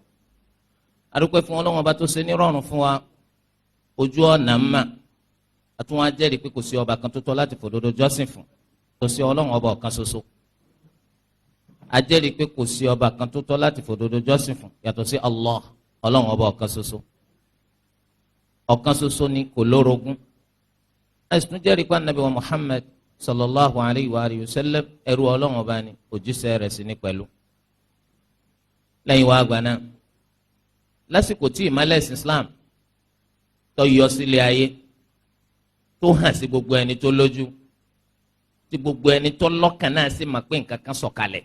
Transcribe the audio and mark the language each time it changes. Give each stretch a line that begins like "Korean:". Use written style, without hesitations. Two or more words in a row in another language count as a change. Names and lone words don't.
Yoruba: Adúpẹ́ fún Ọlọ́run ọba tó ṣe nírọ̀rùn fún wa ojú ọ̀nà mà, àtúnwá jẹ́rìí pé kò sí ọba kan tó tọ́ láti fòdodo jọ́sìn fún tó sí Ọlọ́run ọba ọ̀kan ṣoṣo. A jẹ́rìí pé kò sí ọba kan tó tọ́ láti fòdodo jọ́sìn fún yàtọ̀ sí Allah, Ọlọ́run ọba ọ̀kan ṣoṣo. Ọ̀kan ṣoṣo ni kò lórogún. A sì tún jẹ́rìí pé Ànábì wa Muhammad
Arabic: صلى الله عليه وعلى آله وسلم
Yoruba: ẹrú Ọlọ́run ọba ni, òjíṣẹ́ rẹ̀ sì ni pẹ̀lú. Lẹ́yìn wá àgbà náà, lásìkò tí ìmọ́lẹ̀ Islam tó yọ sílé ayé, tó hàn sí gbogbo ẹni tó lójú, tí gbogbo ẹni tó lọ́kàn náà sì máa pé nǹkan kan sọ̀kalẹ̀.